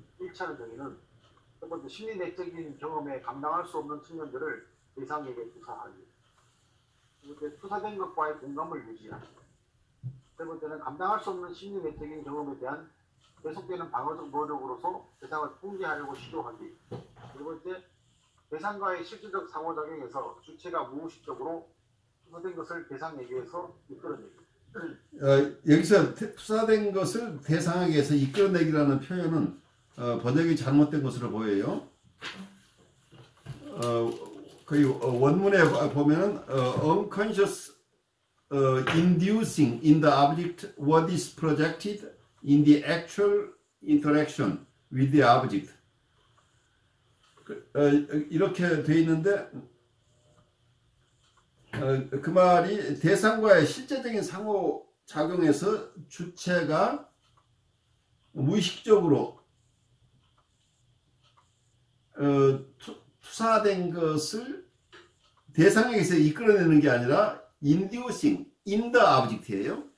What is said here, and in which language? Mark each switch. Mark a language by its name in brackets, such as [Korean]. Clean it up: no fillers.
[Korean] 일치하는 정의는 첫 번째 심리 내적인 경험에 감당할 수 없는 측면들을 대상에게 투사하기, 두 번째 투사된 것과의 공감을 유지하기, 세 번째는 감당할 수 없는 심리 내적인 경험에 대한 계속되는 방어적 노력으로서 대상을 통제하려고 시도하기, 네 번째 대상과의 실질적 상호작용에서 주체가 무의식적으로 투사된 것을 대상에게서 이끌어내기. 여기서 투사된 것을 대상에게서 이끌어내기라는 표현은 번역이 잘못된 것으로 보여요. 거의 원문에 보면은 [English] unconscious inducing in the object what is projected in the actual interaction with the object. [Korean] 이렇게 돼 있는데 그 말이 대상과의 실제적인 상호작용에서 주체가 무의식적으로 투사된 것을 대상에게서 이끌어내는 게 아니라 [English] inducing in the object [Korean] 예요.